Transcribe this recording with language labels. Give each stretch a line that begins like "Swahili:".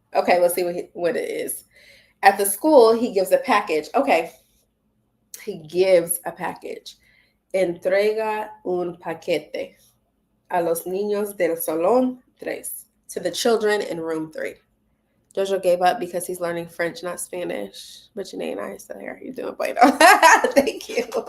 English: Okay, let's see what it is. At the school, he gives a package. Okay, he gives a package.
Spanish: Entrega un paquete a los niños del salón 3.
English: To the children in room 3. Jojo gave up because he's learning French, not Spanish. But Janae and I are still here. You're doing bueno. Thank you.